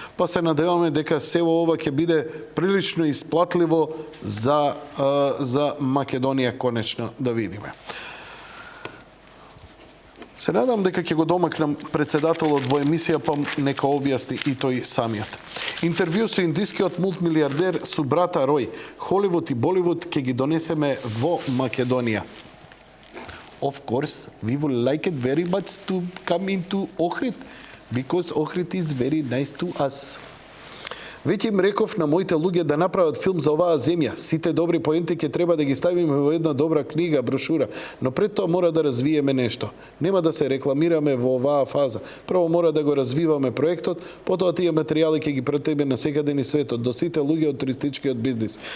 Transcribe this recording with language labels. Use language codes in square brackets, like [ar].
[mk] Па се надеваме дека сево ова ќе биде прилично исплатливо за Македонија конечно да видиме. Се надам дека ќе го домакнам председателот во емисија, па нека објасни и тој самиот. Интервју со индискиот мултимилиардер Субрата Рој. Холивуд и Боливуд ќе ги донесеме во Македонија. [en] Of course, we would like it very much to come into Ohrid, because Ohrid is very nice to us. [mk] Веќе им реков на моите луѓе да направат филм за оваа земја. Сите добри поенти ќе треба да ги ставиме во една добра книга, брошура, но пред тоа мора да развиеме нешто. Нема да се рекламираме во оваа фаза. Прво мора да го развиваме проектот, потоа тие материјали ќе ги пратиме на секаде низ светот, до сите луѓе од туристичкиот бизнис.